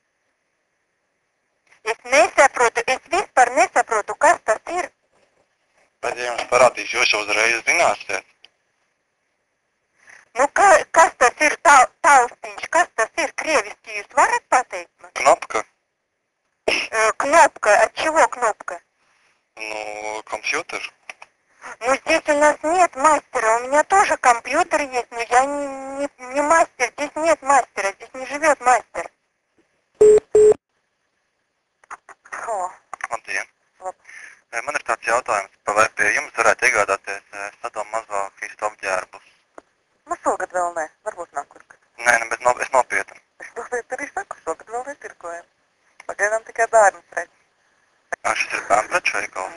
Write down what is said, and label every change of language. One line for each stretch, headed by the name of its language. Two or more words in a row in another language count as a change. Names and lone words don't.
Latvian: Es nesaprotu, es vispār nesaprotu, kas tas ir. Bet ja jums parādīšu, jūs jau uzreiz zināsiet. Nu, kas tas ir taustiņš, kas tas ir krieviski, jūs varat pateikt man?
Russian: Knopka? Кнопка, от чего кнопка? Ну, компьютер. Ну, здесь у нас нет мастера, у меня тоже компьютер есть, но я не мастер, здесь нет мастера, здесь не живет мастер. О,
Latvian: Labdien. Lab. Man ir tāds jautājums, vai pie jums varētu iegādāties sadom mazo Kristu apģērbus? nu šogad vēl ne, varbūt nākamgad. Nē, bet es nopietni. Es nopietni arī saku, šogad vēl nepirkojam. Pagaidām tikai bērnu preci. Šis ir bērnpreču veikals.